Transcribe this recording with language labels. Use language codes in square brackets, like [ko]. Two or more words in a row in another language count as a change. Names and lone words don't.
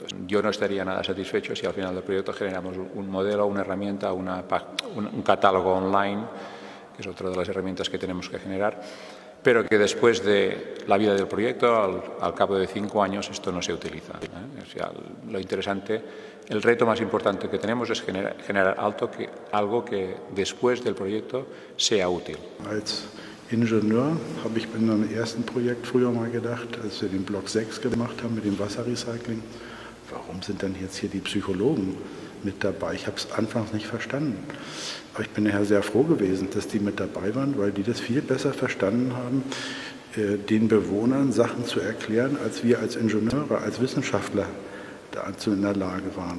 [es] Yo no estaría nada satisfecho si al final del proyecto generamos un modelo, una herramienta, un catálogo online, que es otra de las herramientas que tenemos que generar, pero que después de la vida del proyecto, al cabo de 5 años, esto no se utiliza. O sea, lo interesante, el reto más importante que tenemos es generar algo que después del proyecto sea útil. [de] Als Ingenieur habe ich in meinem ersten Projekt früher mal gedacht, als wir den Block 6 gemacht haben mit dem Wasserrecycling, warum sind dann jetzt hier die Psychologen mit dabei? Ich habe es anfangs nicht verstanden. Aber ich bin nachher sehr froh gewesen, dass die mit dabei waren, weil die das viel besser verstanden haben, den Bewohnern Sachen zu erklären, als wir als Ingenieure, als Wissenschaftler dazu in der Lage waren.